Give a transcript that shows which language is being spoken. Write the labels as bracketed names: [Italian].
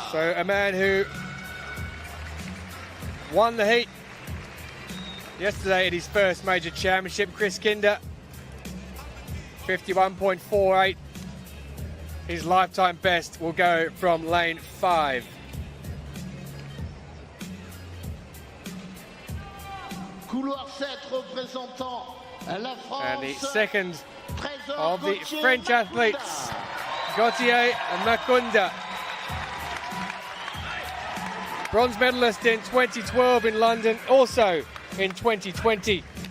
[English] So a man who won the heat yesterday at his first major championship, Chris Kinda, 51.48. His lifetime best will go from lane 5. [French] Couloir 7 représentant la France. [English] And the second of the French athletes, Gauthier Makunda. Bronze medalist in 2012 in London, also in 2020.